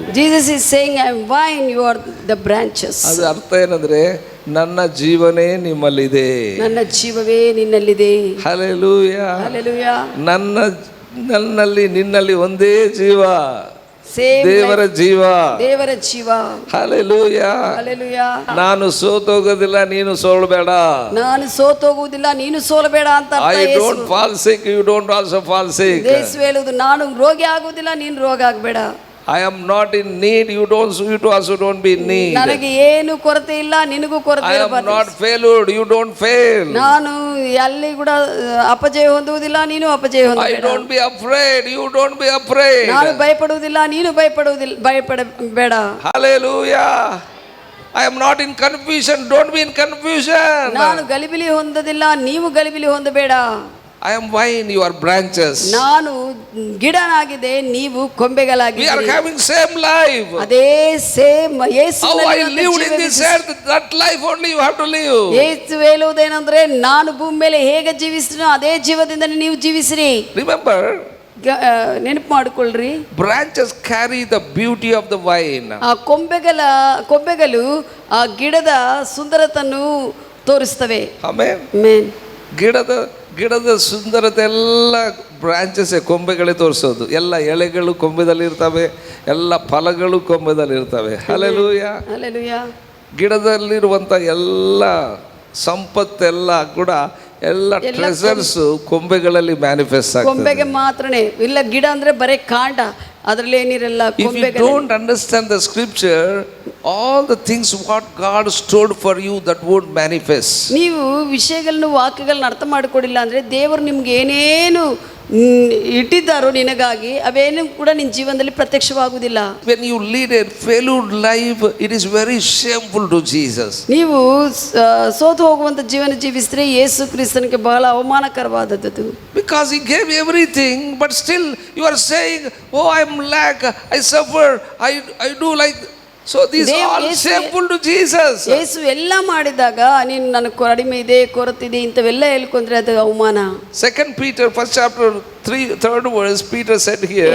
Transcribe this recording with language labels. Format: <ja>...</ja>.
<en>Jesus is saying, I am vine, you are the branches.</en> <kn>ಅದು ಅರ್ಥ ಏನಂದ್ರೆ, ನನ್ನ ಜೀವನೇ ನಿಮ್ಮಲ್ಲಿದೆ. ನನ್ನ ಜೀವವೇ ನಿನ್ನಲ್ಲಿದೆ. ಹಲ್ಲೆಲೂಯಾ. ಹಲ್ಲೆಲೂಯಾ. ನನ್ನಲ್ಲಿ ನಿನ್ನಲ್ಲಿ ಒಂದೇ ಜೀವ, ದೇವರ ಜೀವ. ಹಲ್ಲೆಲೂಯಾ. ಹಲ್ಲೆಲೂಯಾ. ನಾನು ಸೋತೋಗೋದಿಲ್ಲ, ನೀನು ಸೋಲಬೇಡ. ನಾನು ಸೋತೋಗುವುದಿಲ್ಲ, ನೀನು ಸೋಲಬೇಡ ಅಂತ.</kn> <en>I don't fall sick, you don't also fall sick.</en> <kn>ಯೇಸು ಹೇಳುವುದು, ನಾನು ರೋಗಿ ಆಗುವುದಿಲ್ಲ, ನೀನು ರೋಗ ಆಗಬೇಡ.</kn> <en>I am not in need, you also don't be in need.</en> <kn>ನನಗೆ ಏನು ಕೊರತೆ ಇಲ್ಲ, ನಿನಗೂ ಕೊರತೆ</kn> <en>I am not failed, you don't fail.</en> <kn>ನಾನು ಎಲ್ಲಿ ಕೂಡ ಅಪಜಯ ಹೊಂದುವುದಿಲ್ಲ, ನೀನು ಅಪಜಯ ಹೊಂದಬೇಡ.</kn> <en>I don't be afraid, you don't be afraid.</en> <kn>ನಾನು ಭಯಪಡುವುದಿಲ್ಲ, ನೀನು ಭಯಪಡಬೇಡ.</kn> <en>Hallelujah. I am not in confusion, don't be in confusion.</en> <kn>ನಾನು ಗಲಿಬಿಲಿ ಹೊಂದದಿಲ್ಲ, ನೀವು ಗಲಿಬಿಲಿ ಹೊಂದಬೇಡ.</kn> <en>I am vine, you are branches.</en> <kn>ನಾನು ಗಿಡನಾಗಿದೆ, ನೀವು ಕೊಂಬೆಗಳಾಗಿದ್ದೀರಿ.</kn> <en>We are having same life.</en> <kn>ಅದೇ ಸೇಮ್ ಯೇಸುವಿನಲ್ಲಿ</kn> <en>How I lived in this earth, that life only you have to live.</en> <kn>ಯೇಸು ಹೇಳುವುದೇನೆಂದ್ರೆ, ನಾನು ಭೂಮಿ ಮೇಲೆ ಹೇಗೆ ಜೀವಿಸಿನೋ ಅದೇ ಜೀವದಿಂದ ನೀವು ಜೀವಿಸಿರಿ.</kn> <en>Remember,</en> <kn>ನೆನಪು ಮಾಡಿಕೊಳ್ಳ್ರಿ,</kn> <en>branches carry the beauty of the vine.</en> <kn>ಆ ಕೊಂಬೆಗಳು ಆ ಗಿಡದ ಸುಂದರತನ್ನು ತೋರಿಸ್ತವೆ.</kn> <en>Amen. Amen.</en> <kn>ಗಿಡದ ಸುಂದರತೆ ಎಲ್ಲ ಬ್ರಾಂಚಸ್ ಕೊಂಬೆಗಳೇ ತೋರಿಸೋದು. ಎಲ್ಲ ಎಲೆಗಳು ಕೊಂಬೆದಲ್ಲಿ ಇರ್ತವೆ, ಎಲ್ಲ ಫಲಗಳು ಕೊಂಬೆದಲ್ಲಿ ಇರ್ತವೆ. ಹಲ್ಲೆಲೂಯಾ. ಹಲ್ಲೆಲೂಯಾ. ಗಿಡದಲ್ಲಿರುವಂಥ ಎಲ್ಲ ಸಂಪತ್ತೆಲ್ಲ ಕೂಡ, ಎಲ್ಲ ಟ್ರೆಸರ್ಸ್ ಕೊಂಬೆಗಳಲ್ಲಿ ಮ್ಯಾನಿಫೆಸ್ಟ್ ಆಗ್ತದೆ. ಕೊಂಬೆಗೆ ಮಾತ್ರನೇ ಇಲ್ಲ, ಗಿಡ ಅಂದ್ರೆ ಬರೇ ಕಾಂಡ, ಅದರಲ್ಲಿ ಏನಿರಲ್ಲ.</kn> <en>If you don't understand the scripture, all the things what God stored for you, that would manifest.</en> <kn>ನೀವು ವಿಷಯಗಳನ್ನು, ವಾಕ್ಯಗಳನ್ನ ಅರ್ಥ ಮಾಡಿಕೊಡಿಲ್ಲ ಅಂದ್ರೆ, ದೇವರು ನಿಮ್ಗೆ ಏನೇನು ಇಟ್ಟಿದ್ದಾರೋ ನಿನಗಾಗಿ, ಅವೇನು ಕೂಡ ನಿನ್ನ ಜೀವನದಲ್ಲಿ ಪ್ರತ್ಯಕ್ಷವಾಗುವುದಿಲ್ಲ.</kn> <en>When you lead a failed life, it is very shameful to Jesus.</en> <kn>ನೀವು ಸೋತು ಹೋಗುವಂತ ಜೀವನ ಜೀವಿಸಿದ್ರೆ ಯೇಸು ಕ್ರಿಸ್ತನಿಗೆ ಬಹಳ ಅವಮಾನಕರವಾದದ್ದು.</kn> <en>Because he gave everything, but still you are saying, oh, I am lack, I suffer, I do like. So these are all shameful to Jesus.</en> <kn>ಯೇಸು ಎಲ್ಲ ಮಾಡಿದಾಗ ನೀನು ನನಗೆ ಕಡಿಮೆ ಇದೆ, ಕೊರತೆ ಇದೆ ಇಂಥವೆಲ್ಲ ಹೇಳ್ಕೊಂಡ್ರೆ ಅದು ಅವಮಾನ.</kn> <en>2 Peter 1st chapter 3rd verse, Peter said here.</en>